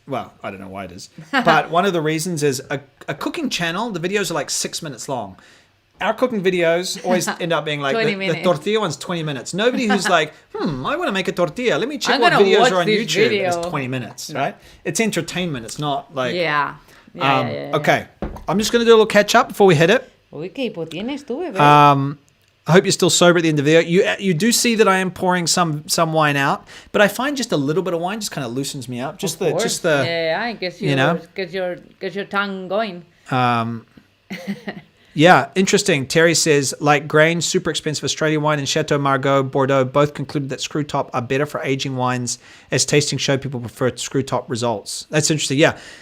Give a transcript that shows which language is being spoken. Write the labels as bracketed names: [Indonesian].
[English] Well, I don't know why it is. But one of the reasons is a cooking channel, the videos are like 6 minutes long. Our cooking videos always end up being like the tortilla one's 20 minutes. Nobody who's like, I want to make a tortilla. Let me check what videos are on YouTube. It's 20 minutes, right? It's entertainment. It's not like... Yeah. Okay. I'm just going to do a little catch up before we hit it. [Spanish] Uy, ¿qué hipo tienes tú, bebé? [English] I hope you're still sober at the end of the video. You do see that I am pouring some wine out, but I find just a little bit of wine just kind of loosens me up. I guess get your tongue going. Yeah, interesting. Terry says, like Grange, super expensive Australian wine, and Chateau Margaux, Bordeaux both concluded that screw top are better for aging wines, as tasting showed people prefer screw top results. That's interesting. Yeah.